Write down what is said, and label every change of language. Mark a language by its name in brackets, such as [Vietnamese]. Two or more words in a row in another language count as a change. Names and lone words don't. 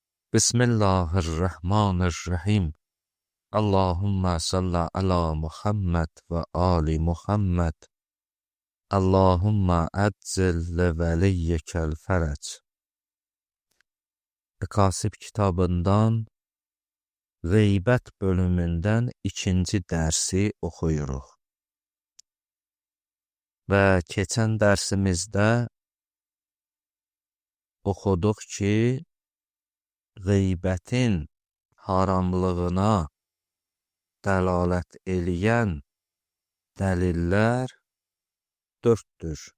[Arabic] بسم الله الرحمن الرحيم. اللهم صل على محمد وآل محمد. اللهم عجل لوليك الفرج. [Azerbaijani] Kasib kitabından Gıybət bölümündən ikinci dərsi oxuyuruq. Və keçən dərsimizdə oxuduq ki, gıybətin haramlığına dəlalət eləyən dəlillər dörddür.